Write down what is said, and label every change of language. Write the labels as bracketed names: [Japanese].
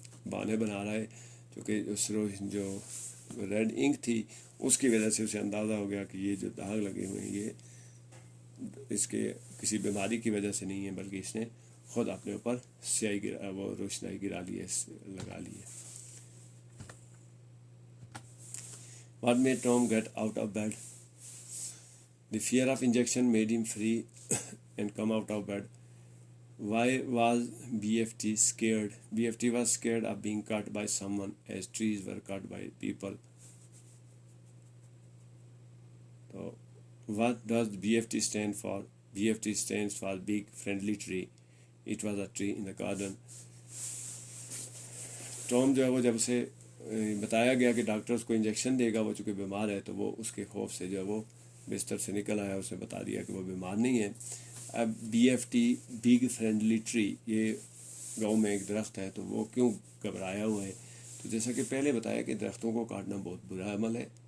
[Urdu] بہانے بنا رہا ہے، کیونکہ اس جو ریڈ انک تھی اس کی وجہ سے اسے اندازہ ہو گیا کہ یہ جو داغ لگے ہوئے ہیں یہ اس کے کسی بیماری کی وجہ سے نہیں ہے، بلکہ اس نے خود اپنے اوپر سیاہی گرا، وہ روشنائی گرا لی ہے، لگا لی ہے۔ [English] What made Tom get out of bed? The fear of injection made him free and come out of bed. Why was BFT scared? BFT was scared of being cut by someone as trees were cut by people. So, what does BFT stand for? BFT stands for Big Friendly Tree. It was a tree in the garden. [Urdu] Tom جو ہے وہ جب اسے بتایا گیا کہ doctor اس کو injection دے گا، وہ چونکہ بیمار ہے، تو وہ اس کے خوف سے جو ہے وہ بستر سے نکل آیا، اس نے بتا دیا کہ وہ بیمار نہیں ہے۔ اب be F T, big friendly tree, یہ گاؤں میں ایک درخت ہے، تو وہ کیوں گھبرایا ہوا ہے؟ تو جیسا کہ پہلے بتایا کہ درختوں کو کاٹنا بہت برا عمل ہے،